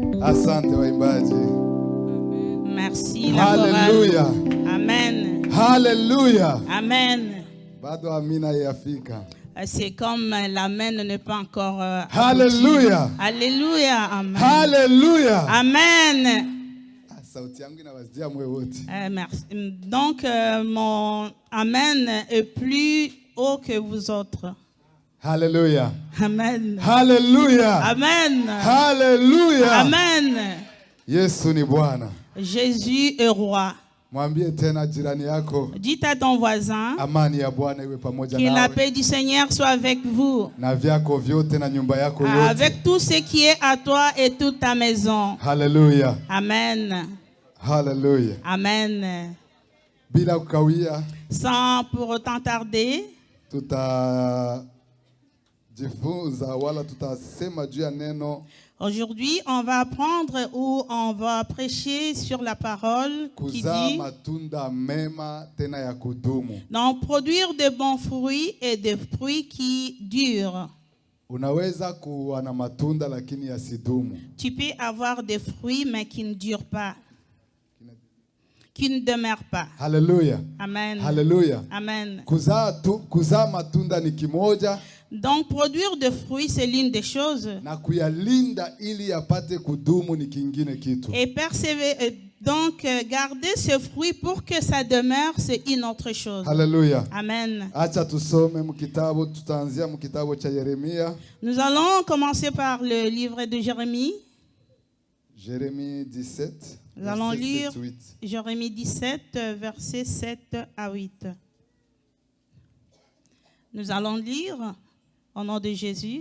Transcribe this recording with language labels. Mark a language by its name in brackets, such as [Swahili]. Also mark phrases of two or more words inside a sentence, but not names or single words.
[Swahili] Asante waimbaji. [French] Merci la Hallelujah. chorale. Amen. Hallelujah. Amen. [Swahili] Bado amina yafika. [French] C'est comme l'amen n'est pas encore Hallelujah. abouti. Alléluia. Amen. Hallelujah. Amen. [Swahili] Sauti yangu inawazia moyo wote. [French] Merci. Donc mon amen est plus haut que vous autres. Hallelujah. Amen. Hallelujah. Amen. Hallelujah. Amen. [Swahili] Yesu ni Bwana. [French] Jésus est roi. [Swahili] Mwambie tena jirani yako. [French] Dis à ton voisin [Swahili] Amani ya Bwana iwe pamoja [French] que la [Swahili] nawe. [French] paix du Seigneur soit avec vous. [Swahili] Na vyako vyote na nyumba yako yote. [French] Avec tout ce qui est à toi et toute ta maison. Hallelujah. Amen. Hallelujah. Amen. [Swahili] Bila kukawia. [French] Sans pour autant tarder. [Swahili] Tutajifunza wala tutasema juu ya neno. [French] Aujourd'hui, on va apprendre ou on va prêcher sur la parole qui dit [Swahili] matunda mema tena ya kudumu. [French] donc produire de bons fruits et des fruits qui durent. [Swahili] Unaweza kuwa na matunda lakini yasidumu. [French] Tu peux avoir des fruits mais qui ne durent pas. Qui ne demeurent pas. Hallelujah. Amen. Hallelujah. Amen. [Swahili] Kuzaa matunda ni kimoja. [French] Donc produire des fruits c'est l'une des choses. [Swahili] Na kuyalinda ili yapate kudumu ni kingine kitu. [French] Et persévérer, donc garder ce fruit pour que ça demeure, c'est une autre chose. Hallelujah. Amen. [Swahili] Acha tusome mkitabu, tutaanzia mkitabu cha Yeremia. [French] Nous allons commencer par le livre de Jérémie. Jérémie 17. Nous allons lire 7, Jérémie 17, versets 7 à 8. Nous allons lire au nom de Jésus.